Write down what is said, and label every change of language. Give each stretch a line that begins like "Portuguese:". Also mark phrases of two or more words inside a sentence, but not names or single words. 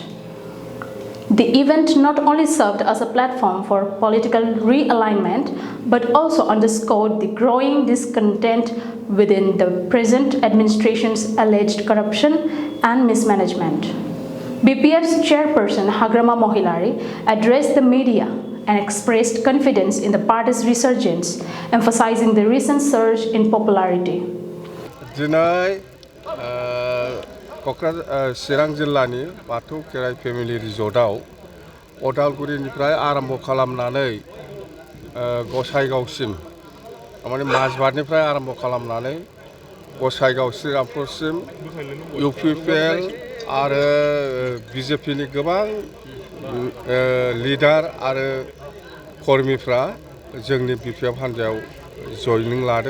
English: The event not only served as a platform for political realignment, but also underscored the growing discontent within the present administration's alleged corruption and mismanagement. BPF's chairperson Hagrama Mohilary addressed the media and expressed confidence in the party's resurgence, emphasizing the recent surge in popularity.
Bodo: क'क्राझार चिरां जिल्लानि बाथौ खेराइ फेमिलि रिजर्टआव उदालगुरिनिफ्राय आरम्भ खालामनानै गसाइगावसिम माने माजबाटनिफ्राय आरम्भ खालामनानै गसाइगाव श्रीरामपुरसिम इउपिपिएल आरो बिजेपिनि गोबां लिडार आरो कर्मिफ्रा जोंनि बिपिएफ हान्जायाव जयनिं लादों।